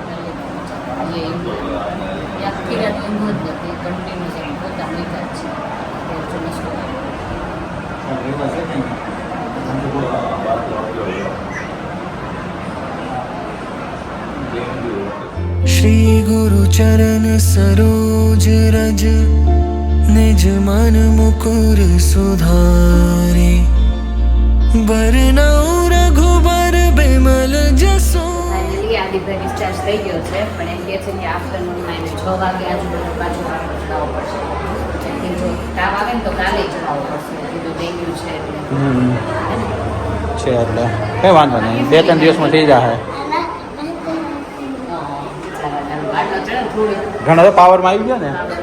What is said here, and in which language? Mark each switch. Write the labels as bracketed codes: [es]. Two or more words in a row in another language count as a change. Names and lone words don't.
[gu] આખી રાત ઊંઘ જ નથી. કન્ટિન્યુઅસ એમ પોતા લીધા જ છે. [awa] श्री गुरु चरण सरोज रज निज मन मुकुर सुधारे बरनौ रघुबर बिमल जसो. [gu] ફાઇનલી આદિભાઈ ડિસ્ચાર્જ થઈ ગયો છે પણ એમ કહે છે કે આફ્ટરનૂનમાં એને 6 વાગે આજુબાજુ પાછું બાટલો ચડાવવો પડશે. કેમ જો તાવ આવે ને તો કાલે ચડાવવો પડશે. કીધું ડેન્ગ્યુ છે એટલે છે એટલે કંઈ વાંધો નહીં 2-3 દિવસમાં થઈ જશે. ઘણો તો પાવરમાં આવી ગયો ને.